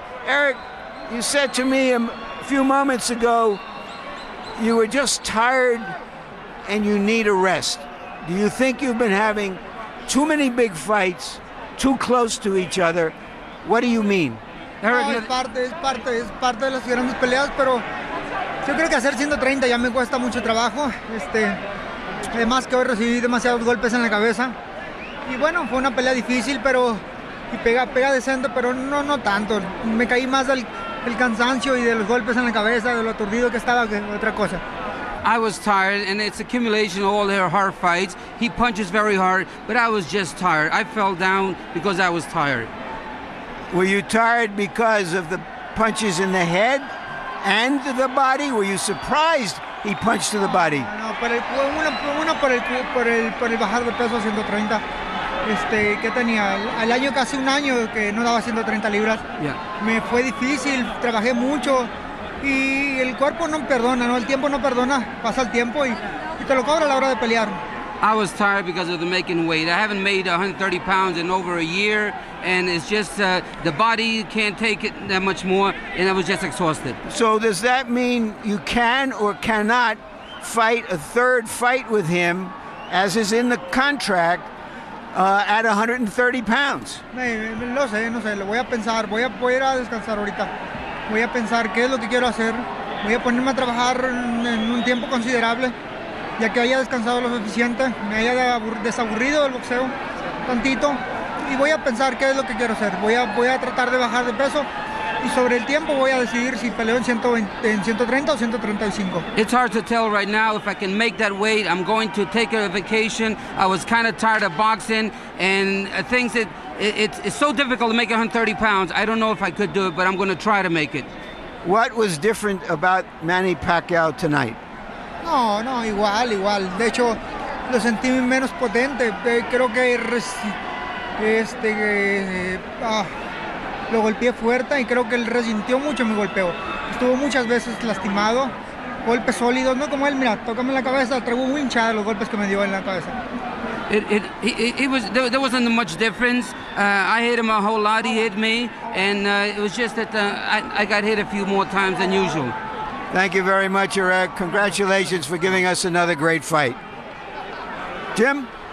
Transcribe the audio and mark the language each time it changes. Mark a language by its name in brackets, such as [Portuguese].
[English] Erik, you said to me a few moments ago you were just tired and you need a rest. Do you think you've been having too many big fights, too close to each other? What do you mean? [Spanish] No, es parte de las grandes peleas, pero yo creo que hacer 130 ya me cuesta mucho trabajo. Además que hoy recibí demasiados golpes en la cabeza. Y bueno, fue una pelea difícil, pero pega decente, pero no tanto. Me caí más del cansancio y de los golpes en la cabeza, de lo aturdido que estaba, que otra cosa. [English] I was tired, and it's accumulation of all their hard fights. He punches very hard, but I was just tired. I fell down because I was tired. Were you tired because of the punches in the head and the body? Were you surprised he punched to the body? [Spanish] No, una por el bajar de peso a 130. ¿Qué tenía? Al año, casi un año que no daba 130 libras. [English] Yeah. [Spanish] Me fue difícil, trabajé mucho y el cuerpo no perdona, ¿no? El tiempo no perdona, pasa el tiempo y te lo cobra a la hora de pelear. [English] I was tired because of the making weight. I haven't made 130 pounds in over a year, and it's just the body can't take it that much more, and I was just exhausted. So does that mean you can or cannot fight a third fight with him, as is in the contract, at 130 pounds? [Spanish] No sé, lo voy a pensar, voy a ir a descansar ahorita. Voy a pensar qué es lo que quiero hacer. Voy a ponerme a trabajar en un tiempo considerable, ya que haya descansado lo suficiente, me haya desaburrido del boxeo tantito, y voy a pensar qué es lo que quiero hacer. Voy a tratar de bajar de peso, y sobre el tiempo voy a decidir si peleo en 130 o 135. [English] It's hard to tell right now if I can make that weight. I'm going to take a vacation. I was kind of tired of boxing, and things that it's so difficult to make 130 pounds. I don't know if I could do it, but I'm going to try to make it. What was different about Manny Pacquiao tonight? [Spanish] No, igual. De hecho, lo sentí menos potente. Creo que lo golpeé fuerte y creo que él resintió mucho mi golpeo. Estuvo muchas veces lastimado, golpes sólidos, no como él, mira, tócame en la cabeza, traigo muy hinchada los golpes que me dio en la cabeza. [English] There wasn't much difference. I hit him a whole lot, he hit me, and it was just that I got hit a few more times than usual. Thank you very much, Erik. Congratulations for giving us another great fight. Jim?